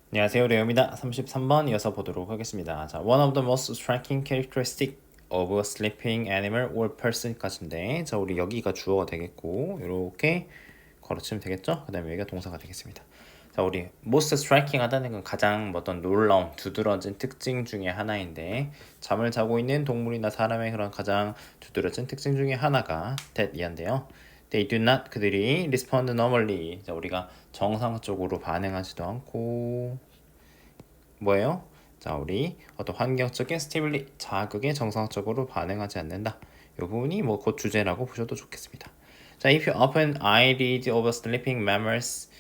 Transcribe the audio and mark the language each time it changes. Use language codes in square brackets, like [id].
[ko] 안녕하세요, 레오입니다. 33번 이어서 보도록 하겠습니다. [en] 자, one of the most striking characteristic of a sleeping animal or person까지인데, 자, [ko] 우리 여기가 주어가 되겠고, 이렇게 걸어치면 되겠죠? 그 다음에 여기가 동사가 되겠습니다. 자, 우리 [en] most striking [ko] 하다는 건 가장 어떤 놀라운, 두드러진 특징 중에 하나인데, 잠을 자고 있는 동물이나 사람의 그런 가장 두드러진 특징 중에 하나가 that 이한데요. [en] They do not, [ko] 그들이 [en] respond normally. [ko] 자, 우리가 정상적으로 반응하지도 않고 뭐예요? 자, 우리 어떤 환경적인 스티뮬리 자극에 정상적으로 반응하지 않는다. 이 부분이 뭐 곧 주제라고 보셔도 좋겠습니다. [en] 자, if you open eyelid of sleeping mammals.